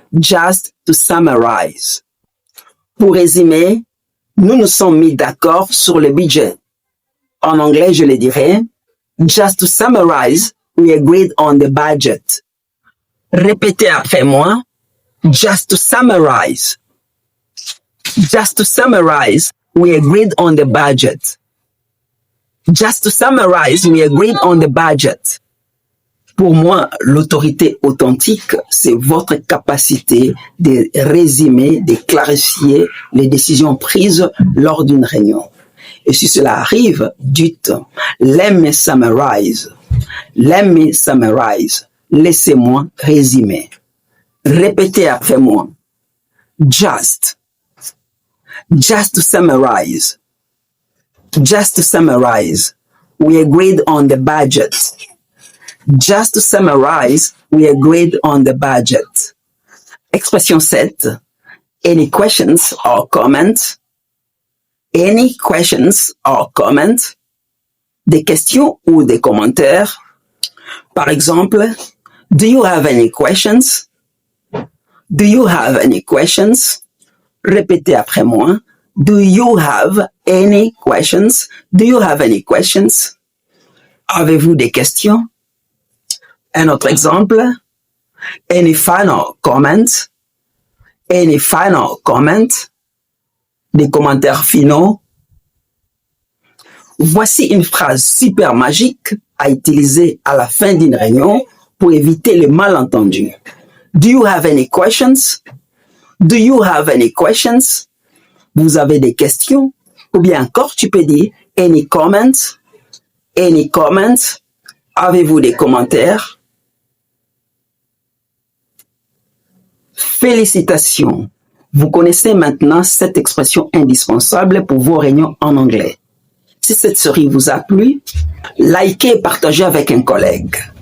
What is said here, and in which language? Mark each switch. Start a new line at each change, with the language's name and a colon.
English: Just to summarize.
French: Pour résumer, nous nous sommes mis d'accord sur le budget. En anglais, je le dirais,
English: just to summarize, we agreed on the budget.
French: Répétez après moi,
English: just to summarize. Just to summarize, we agreed on the budget. Just to summarize, we agreed on the budget.
French: Pour moi, l'autorité authentique, c'est votre capacité de résumer, de clarifier les décisions prises lors d'une réunion. Et si cela arrive, dites «
English: Let me summarize ». Let me summarize.
French: Laissez-moi résumer. Répétez après moi.
English: Just. Just to summarize. Just to summarize. We agreed on the budget. Just to summarize, we agreed on the budget. Expression 7. Any questions or comments? Any questions or comments?
French: Des questions ou des commentaires. Par exemple,
English: do you have any questions? Do you have any questions?
French: Répétez après moi.
English: Do you have any questions? Do you have any questions?
French: Avez-vous des questions? Un autre exemple.
English: Any final comments? Any final comments?
French: Des commentaires finaux. Voici une phrase super magique à utiliser à la fin d'une réunion pour éviter les malentendus.
English: Do you have any questions? Do you have any questions?
French: Vous avez des questions? Ou bien encore, tu peux dire
English: any comments? Any comments?
French: Avez-vous des commentaires? Félicitations! Vous connaissez maintenant cette expression indispensable pour vos réunions en anglais. Si cette série vous a plu, likez et partagez avec un collègue.